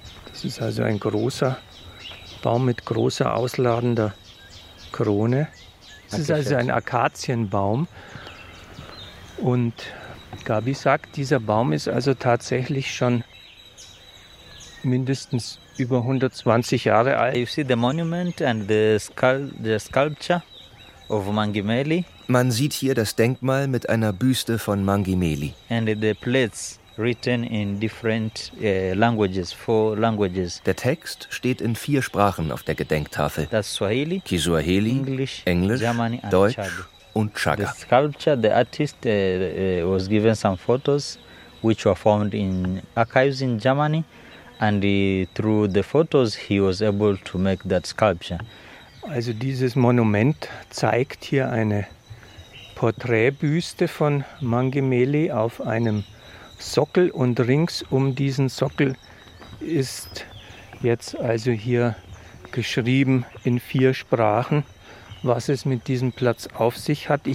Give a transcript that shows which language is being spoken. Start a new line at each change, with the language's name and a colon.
German: Das ist also ein großer Baum mit großer ausladender Krone. Das ist also ein Akazienbaum. Und Gabi sagt, dieser Baum ist also tatsächlich schon mindestens über 120 Jahre alt.
English: You see the monument and the sculpture of Mangi Meli.
German: Man sieht hier das Denkmal mit einer Büste von Mangi Meli.
English: And the plates written in different languages, four languages.
German: Der Text steht in vier Sprachen auf der Gedenktafel. Das Swahili, Kiswahili,
English: English,
German: Englisch,
English: Germany,
German: Deutsch.
English: And
German: und Chaga.
English: The sculpture, the artist was given some photos which were found in archives in Germany, and through the photos he was able to make that sculpture.
German: Also dieses Monument zeigt hier eine Porträtbüste von Mangi Meli auf einem Sockel, und rings um diesen Sockel ist jetzt also hier geschrieben in vier Sprachen, was es mit diesem Platz auf sich hat.